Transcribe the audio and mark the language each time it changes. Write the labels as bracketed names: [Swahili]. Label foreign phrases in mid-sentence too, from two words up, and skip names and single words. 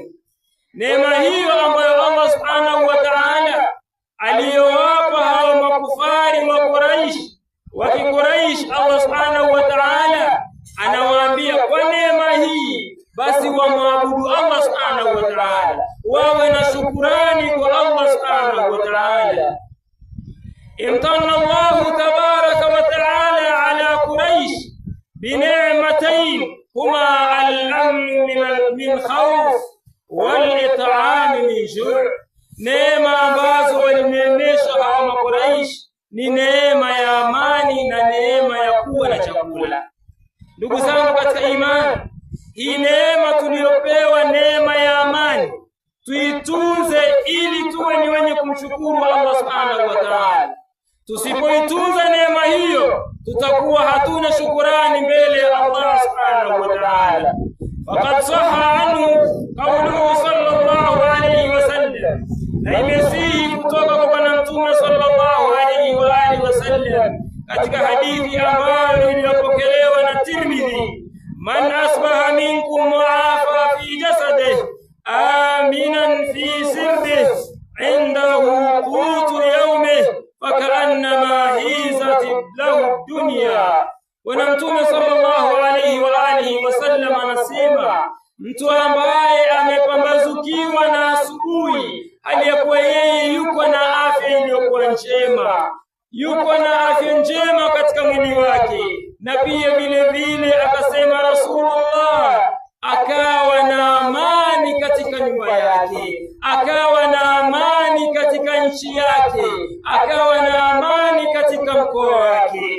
[Swahili] Neema hiyo ambayo [Arabic] الله سبحانه وتعالى [Swahili] aliyowapa hao makufari wa Quraish, wa Quraish, [Arabic] الله سبحانه وتعالى [Swahili] anawaambia kwa neema hii basi wamwabudu [Arabic] الله سبحانه وتعالى, [Swahili] wawe na shukrani kwa [Arabic] الله سبحانه وتعالى. امتن الله تبارك وتعالى على قريش بنعمتين هما الأمن من خوف والإطعام من جوع. [Swahili] neema ambazo walineemeshwa hawa Quraysh ni neema ya amani na neema ya kuwa na chakula. Ndugu zangu katika imani, hii neema tuliyopewa, neema ya amani, tuitunze ili tuwe ni wenye kumshukuru [Arabic] الله سبحانه وتعالى. [Swahili] Tusipoitunza neema hiyo, tutakuwa hatuna shukurani mbele ya [Arabic] الله سبحانه وتعالى. فقد صح عنه قوله صلى الله عليه وسلم, [Swahili] na imesihi kutoka kwa Bwana Mtume [Arabic] صلى الله عليه وعلى آله وسلم [Swahili] katika hadithi ambayo iliyopokelewa na Tirmidhi, [Arabic] من أصبح منكم معافى في جسده آمنا في سربه عنده قوت يومه فكأنما حيزت له الدنيا. [Swahili] Bwana Mtume [Arabic] صلى الله عليه وعلى آله وسلم [Swahili] anasema, mtu ambaye amepambazukiwa na asubuhi hali ya kuwa yeye yuko na afya iliyokuwa njema, yuko na afya njema katika mwili wake, na pia vile vile akasema Rasulullah, akawa na amani katika nyumba yake, akawa na amani katika nchi yake, akawa na amani katika mkoa wake.